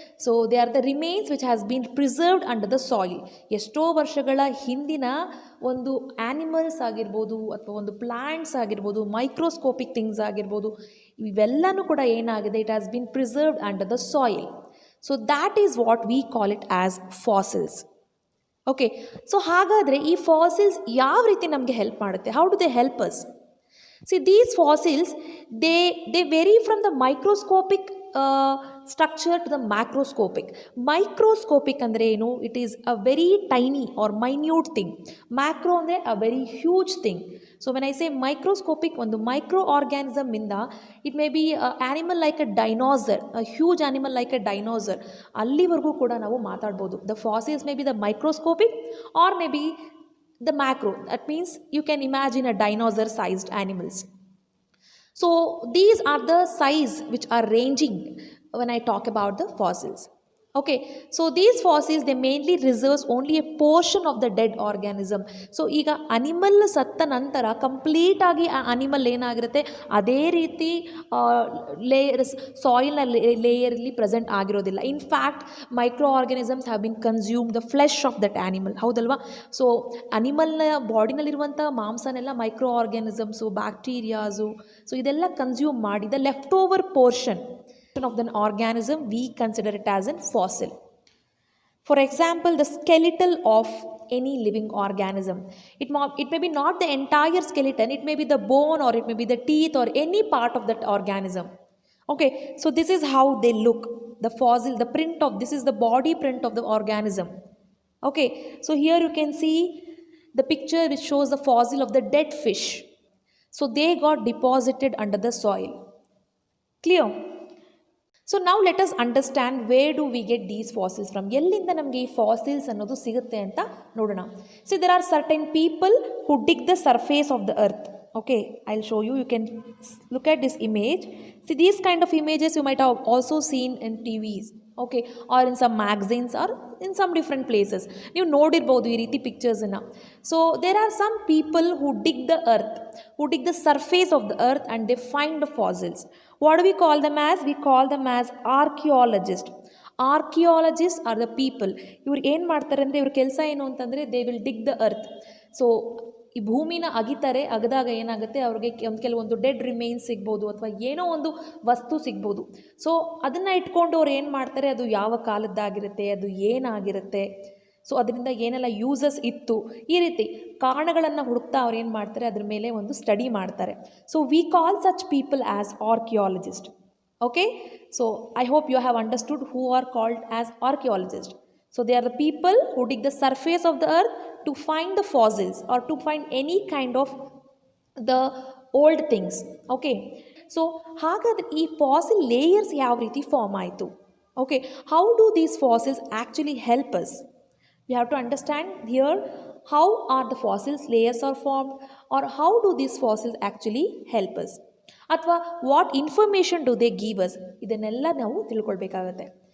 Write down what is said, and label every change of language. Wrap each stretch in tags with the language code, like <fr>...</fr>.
<en>So they are the remains which has been preserved under the soil.</en> <kn>ಎಷ್ಟೋ ವರ್ಷಗಳ ಹಿಂದಿನ ಒಂದು ಆ್ಯನಿಮಲ್ಸ್ ಆಗಿರ್ಬೋದು, ಅಥವಾ ಒಂದು ಪ್ಲ್ಯಾಂಟ್ಸ್ ಆಗಿರ್ಬೋದು, ಮೈಕ್ರೋಸ್ಕೋಪಿಕ್ ಥಿಂಗ್ಸ್ ಆಗಿರ್ಬೋದು, ಇವೆಲ್ಲನೂ ಕೂಡ ಏನಾಗಿದೆ,</kn> <en>It has been preserved under the soil. So that is what we call it as fossils. Okay, so</en> <kn>ಹಾಗಾದರೆ ಈ ಫಾಸಿಲ್ಸ್ ಯಾವ ರೀತಿ ನಮಗೆ ಹೆಲ್ಪ್ ಮಾಡುತ್ತೆ?</kn> <en>How do they help us? See, these fossils, they vary from the microscopic structure to the macroscopic. Microscopic</en> <kn>ಅಂದರೆ ಏನು?</kn> <en>It is a very tiny or minute thing. Macro ಅಂದರೆ a very huge thing. So when I say microscopic, ಒಂದು micro organism ಇಂದ it may be animal like a dinosaur, a huge animal like a dinosaur,</en> <kn>ಅಲ್ಲಿವರೆಗೂ ಕೂಡ ನಾವು ಮಾತಾಡ್ಬೋದು.</kn> <en>The fossils may be the microscopic or may be the macro. That means you can imagine a dinosaur sized animals. So these are the size which are ranging when I talk about the fossils. Okay, so these fossils, they mainly reserves only a portion of the dead organism.</en> <kn>So ಈಗ animal ಸತ್ತ ನಂತರ complete ಆಗಿ ಆ animal ಏನಾಗಿರುತ್ತೆ, ಅದೇ ರೀತಿ layers ಸಾಯಿಲ್ನ ಲೇಯರಲ್ಲಿ present ಆಗಿರೋದಿಲ್ಲ.</kn> <en>In fact micro organisms have been consume the flesh of that animal. ಹೌದಲ್ವಾ?</en> <kn>So ಅನಿಮಲ್ನ ಬಾಡಿನಲ್ಲಿರುವಂಥ ಮಾಂಸನೆಲ್ಲ micro organisms, bacterias, so ಇದೆಲ್ಲ ಕನ್ಸ್ಯೂಮ್ ಮಾಡಿ</kn> <en>The left over portion of the organism, we consider it as a fossil. For example, the skeletal of any living organism, it may be not the entire skeleton, it may be the bone, or it may be the teeth, or any part of that organism. Okay, so this is how they look. The fossil, the print of this is the body print of the organism. Okay, so here you can see the picture which shows the fossil of the dead fish. So they got deposited under the soil. Clear? So ನಾವು let us understand where do we get these fossils from.</en> <kn>ಎಲ್ಲಿಂದ ನಮಗೆ ಈ fossils ಅನ್ನೋದು ಸಿಗುತ್ತೆ ಅಂತ ನೋಡೋಣ.</kn> <en>So there are certain people who dig the surface of the earth. Okay, I'll show you. You can look at this image. See, these kind of images you might have also seen in TVs, okay, or in some magazines or in some different places. You</en> <kn>nodirbodu ee reeti pictures na.</kn> <en>So there are some people who dig the earth, who dig the surface of the earth, and they find the fossils. What do we call them as? We call them as archaeologists. Archaeologist are the people.</en> <kn>ಇವ್ರು ಏನು ಮಾಡ್ತಾರೆ ಅಂದರೆ ಇವ್ರ ಕೆಲಸ ಏನು ಅಂತಂದರೆ</kn> <en>They will dig the earth.</en> <kn>So ಈ ಭೂಮಿನ ಅಗಿತಾರೆ, ಅಗದಾಗ ಏನಾಗುತ್ತೆ ಅವ್ರಿಗೆ ಕೆಲವೊಂದು ಡೆಡ್ ರಿಮೈನ್ಸ್ ಸಿಗ್ಬೋದು ಅಥವಾ ಏನೋ ಒಂದು ವಸ್ತು ಸಿಗ್ಬೋದು. ಸೊ ಅದನ್ನು ಇಟ್ಕೊಂಡು ಅವ್ರು ಏನು ಮಾಡ್ತಾರೆ, ಅದು ಯಾವ ಕಾಲದ್ದಾಗಿರುತ್ತೆ, ಅದು ಏನಾಗಿರುತ್ತೆ, ಸೊ ಅದರಿಂದ ಏನೆಲ್ಲ ಯೂಸಸ್ ಇತ್ತು, ಈ ರೀತಿ ಕಾರಣಗಳನ್ನು ಹುಡುಕ್ತಾ ಅವ್ರು ಏನು ಮಾಡ್ತಾರೆ, ಅದ್ರ ಮೇಲೆ ಒಂದು ಸ್ಟಡಿ ಮಾಡ್ತಾರೆ.</kn> <en>So we call such people as archaeologist. Okay, so I hope you have understood who are called as archaeologists. So they are the people who dig the surface of the earth to find the fossils or to find any kind of the old things.</en> <kn>Okay, so ಹಾಗಾದ್ರೆ ಈ fossil layers ಯಾವ ರೀತಿ form ಆಯಿತು?</kn> <en>Okay, how do these fossils actually help us? We have to understand here how are the fossils layers are formed, or how do these fossils actually help us, ಅಥವಾ what information do they give us,</en> <kn>ಇದನ್ನೆಲ್ಲ ನಾವು ತಿಳ್ಕೊಳ್ಬೇಕಾಗತ್ತೆ.</kn>